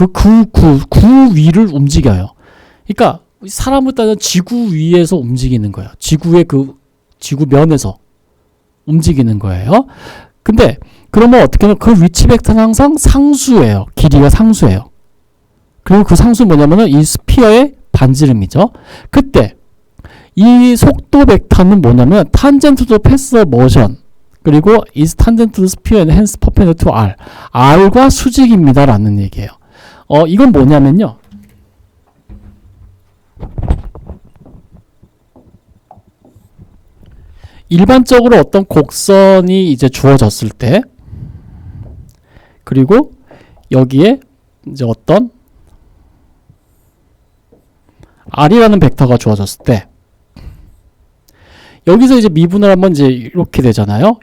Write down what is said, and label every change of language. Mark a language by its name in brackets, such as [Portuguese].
[Korean] 그 구 위를 움직여요. 그러니까 사람을 따지면 지구 위에서 움직이는 거예요. 지구의 지구면에서 움직이는 거예요. 근데 그러면 어떻게 하면 그 위치 벡터는 항상 상수예요. 길이가 상수예요. 그리고 그 상수 뭐냐면은 이 스피어의 반지름이죠. 그때 이 속도 벡터는 뭐냐면 [English] tangent to the path of motion [Korean] 그리고 [English] is tangent to the sphere and hence perpendicular to r. [Korean] r과 수직입니다 라는 얘기예요. 이건 뭐냐면요. 일반적으로 어떤 곡선이 이제 주어졌을 때 그리고 여기에 이제 어떤 r이라는 벡터가 주어졌을 때 여기서 이제 미분을 하면 이제 이렇게 되잖아요.